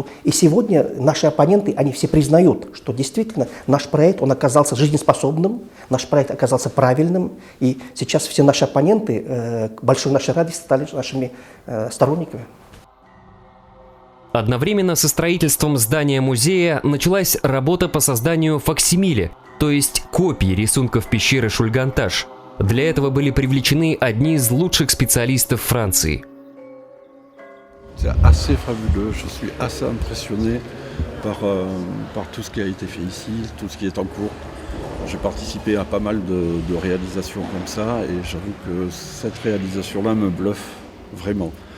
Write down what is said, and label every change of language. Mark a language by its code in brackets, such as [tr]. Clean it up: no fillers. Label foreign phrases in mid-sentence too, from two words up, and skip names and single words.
[ru] И сегодня наши оппоненты, они все признают, что действительно наш проект, он оказался жизнеспособным, наш проект оказался правильным, и сейчас все наши оппоненты, к большой нашей радости, стали нашими сторонниками. Одновременно со строительством здания музея началась работа по созданию факсимиле, то есть копий рисунков пещеры Шульганташ. Для этого были привлечены одни из лучших специалистов Франции. [fr] C'est assez fabuleux, je suis assez impressionné par tout ce qui a été fait ici, tout ce qui est en cours. J'ai participé à pas mal de réalisations comme ça et j'avoue que cette réalisation-là me bluffe vraiment.